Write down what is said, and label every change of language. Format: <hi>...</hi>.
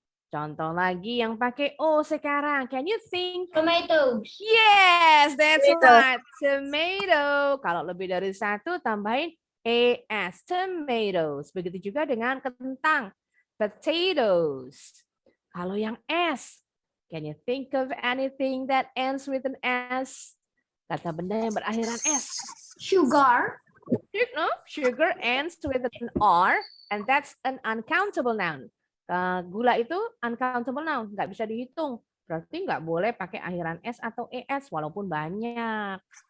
<id>Contoh lagi yang pakai O sekarang.</id> <en>Can you think? Tomatoes. Yes, that's Tomato. right. Tomato.</en> <id>Kalau lebih dari 1 tambahin ES, tomatoes. Begitu juga dengan kentang, potatoes. Kalau yang</id> <en>S, can you think of anything that ends with an S?</en> <id>Kata benda yang berakhiran S.</id> <en>Sugar. No, sugar ends with an R, and that's an uncountable noun.</en> <id>Gula itu uncountable noun, nggak bisa dihitung. Berarti nggak boleh pakai akhiran S atau ES walaupun banyak.</id>